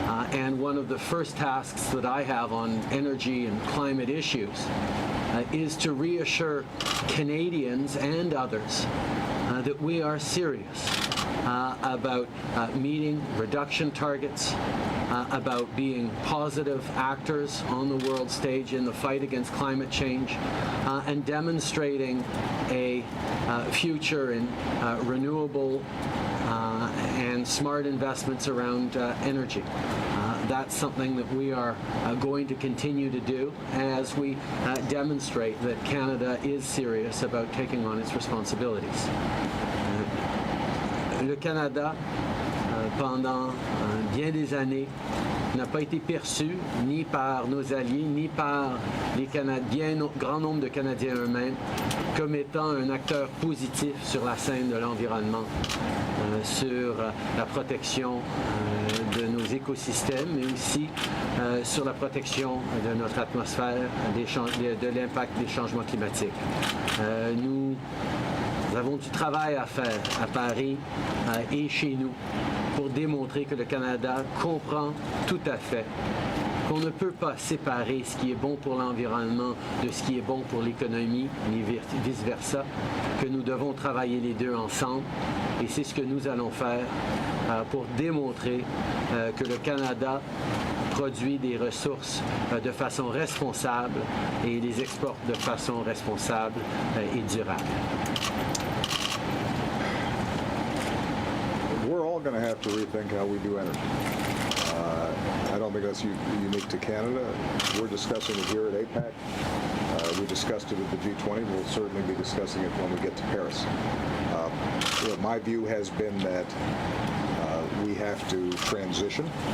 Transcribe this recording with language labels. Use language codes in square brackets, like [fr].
[en] And one of the first tasks that I have on energy and climate issues is to reassure Canadians and others that we are serious about meeting reduction targets, about being positive actors on the world stage in the fight against climate change, and demonstrating a future in renewable and smart investments around energy. That's something that we are going to continue to do as we demonstrate that Canada is serious about taking on its responsibilities. [fr] Le Canada, pendant bien des années, n'a pas été perçu ni par nos alliés, ni par les Canadiens, grand nombre de Canadiens eux-mêmes, comme étant un acteur positif sur la scène de l'environnement, sur la protection de nos écosystèmes, mais aussi sur la protection de notre atmosphère, de l'impact des changements climatiques. Nous avons du travail à faire à Paris et chez nous pour démontrer que le Canada comprend tout à fait qu'on ne peut pas séparer ce qui est bon pour l'environnement de ce qui est bon pour l'économie, ni vice-versa, que nous devons travailler les deux ensemble. Et c'est ce que nous allons faire pour démontrer que le Canada produit des ressources de façon responsable et les exporte de façon responsable et durable. [en] We're all going to have to rethink how we do energy. I don't think that's unique to Canada. We're discussing it here at APAC. We discussed it at the G20. We'll certainly be discussing it when we get to Paris. My view has been that we have to transition.